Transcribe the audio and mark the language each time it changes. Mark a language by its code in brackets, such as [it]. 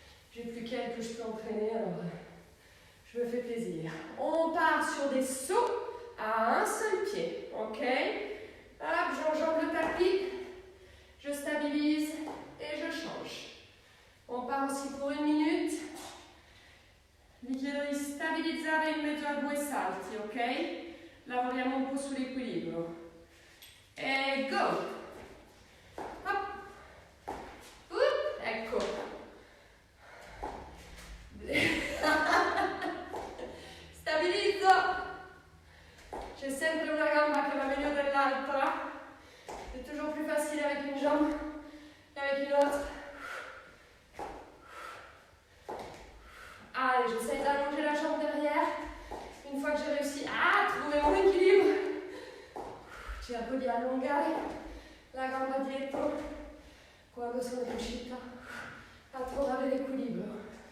[fr] J'ai plus qu'elle que je peux entraîner, alors je me fais plaisir. On part sur des sauts à un seul pied, ok? Hop, j'enjambe le tapis, je stabilise et je change. On part aussi pour 1 minute. [it] Vi chiedo di stabilizzare in mezzo a 2 salti, ok? Lavoriamo un po' sull'equilibrio. E go! Hop! Ecco. Stabilizzo. C'è sempre una gamba che va meglio dell'altra. [fr] C'est toujours plus facile avec une jambe qu'avec une autre. Allez, j'essaie d'allonger la jambe derrière. Une fois que j'ai réussi à trouver mon équilibre, [it] cerco di allungare la gamba dietro quando sono riuscita a trovare l'equilibrio.